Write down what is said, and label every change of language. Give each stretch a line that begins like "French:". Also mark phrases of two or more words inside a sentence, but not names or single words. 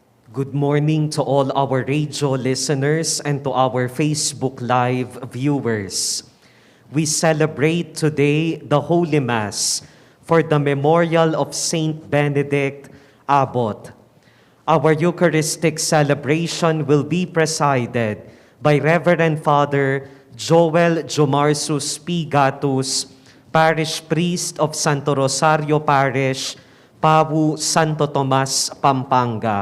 English: Good morning to all our radio listeners and to our Facebook Live viewers. We celebrate today the Holy Mass for the memorial of Saint Benedict, Abbot. Our Eucharistic celebration will be presided by Reverend Father Jowel Jomarsus P. Gatus, Parish Priest of Santo Rosario Parish, Pawu, Santo Tomas, Pampanga.